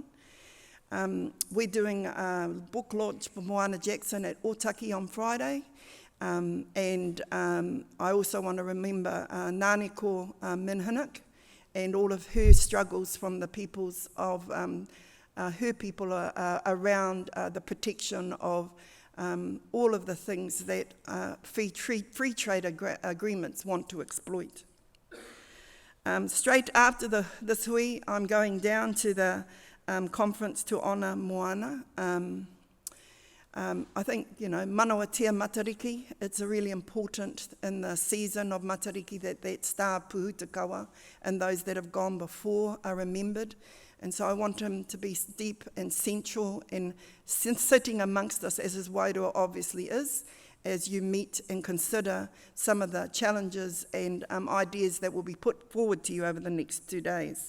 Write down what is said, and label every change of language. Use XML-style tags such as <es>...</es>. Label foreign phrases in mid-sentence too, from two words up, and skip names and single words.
<en>We're doing a book launch for Moana Jackson at Otaki on Friday, and I also want to remember Nāneko Minhinik and all of her struggles from the peoples of her people are around the protection of all of the things that free trade agreements want to exploit. Straight after this hui, I'm going down to the conference to honour Moana. I think,</en> <mi>manawa tia matariki,</mi> <en>it's really important in the season of matariki that star puhutakawa and those that have gone before are remembered. And so I want him to be deep and central and sitting amongst us, as his wairua obviously is, as you meet and consider some of the challenges and ideas that will be put forward to you over the next 2 days.</en>